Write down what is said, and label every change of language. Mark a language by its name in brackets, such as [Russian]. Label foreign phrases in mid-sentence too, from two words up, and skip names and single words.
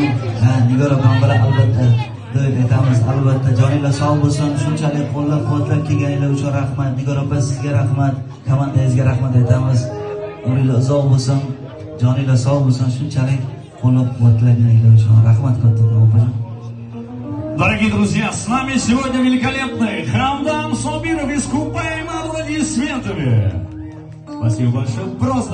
[Uzbek] Nigor opam bilan albatta do'y aytamiz. Albatta joninglar sog' bo'lsin. Shunchalik qo'llab-quvvatlab kelganinglar uchun rahmat. Nigor opa sizga rahmat. Komandangizga rahmat aytamiz. Umringlar uzoq bo'lsin. Joninglar sog' bo'lsin. Shunchalik qo'llab-quvvatlaganinglar uchun rahmat kattaroq opajon. [Russian] Дорогие друзья, с нами сегодня великолепный Хамдам Сабиров. Искупаем аплодисментами. Спасибо большое. Просто